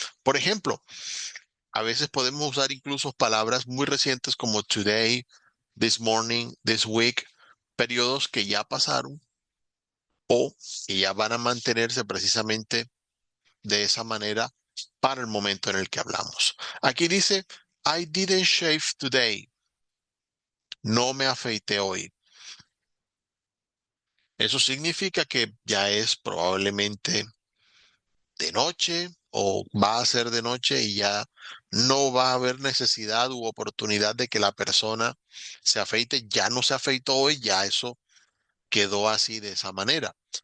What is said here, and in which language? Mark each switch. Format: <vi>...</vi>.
<es>Por ejemplo, a veces podemos usar incluso palabras muy recientes como today, this morning, this week, periodos que ya pasaron o que ya van a mantenerse precisamente de esa manera para el momento en el que hablamos. Aquí dice,</es> <en>I didn't shave today.</en> <es>No me afeité hoy. Eso significa que ya es probablemente de noche o va a ser de noche y ya no va a haber necesidad u oportunidad de que la persona se afeite. Ya no se afeitó hoy, ya eso quedó así de esa manera.</es>